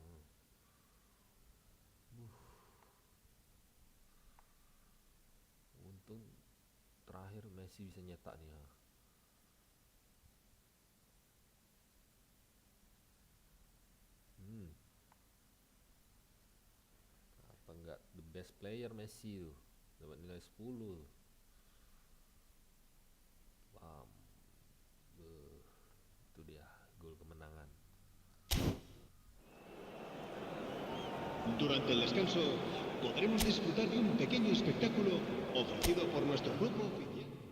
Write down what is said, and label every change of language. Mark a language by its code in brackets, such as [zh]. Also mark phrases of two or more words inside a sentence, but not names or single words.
[id] Untung terakhir Messi bisa nyetak nih. Apa enggak [en] the best player [id] Messi tuh, dapat nilai 10. Itu dia gol kemenangan. [es] Durante el descanso podremos disfrutar de un pequeño espectáculo ofrecido por nuestro grupo oficial.